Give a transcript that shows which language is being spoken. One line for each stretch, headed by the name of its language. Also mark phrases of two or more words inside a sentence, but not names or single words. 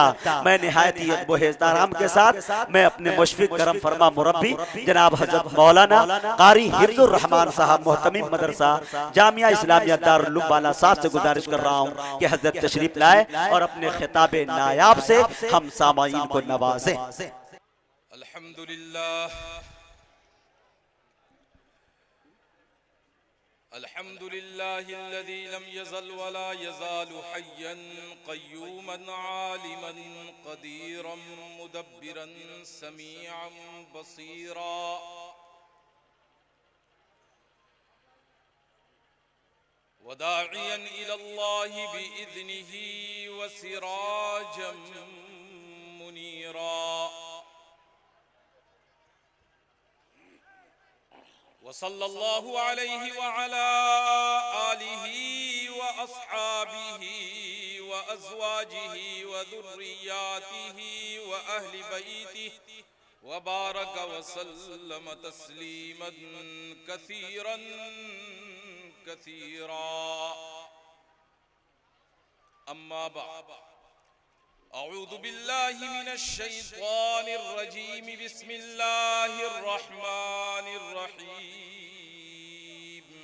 Urdu: میں نہایت ہی بوہیزارام کے ساتھ میں اپنے مشفق کرم فرما مربی جناب حضرت مولانا قاری حفظ الرحمان صاحب مہتمم مدرسہ جامعہ اسلامیہ دارالعلوم بالاسار سے گزارش کر رہا ہوں کہ حضرت تشریف لائے اور اپنے خطابِ نایاب سے ہم سامعین کو نوازیں.
Arabic: الحمد لله الحمد لله الذي لم يزل ولا يزال حيا قيوما عالما قديرا مدبرا سميعا بصيرا. وداعيا إلى الله بإذنه وسراجا منيرا. وصلى الله عليه وعلى آله وأصحابه وأزواجه وذرياته وأهل بيته وبارك وسلم تسليما كثيرا كثيرا. أما بعد أعوذ بالله من الشيطان الرجيم بسم الله الرحمن الرحيم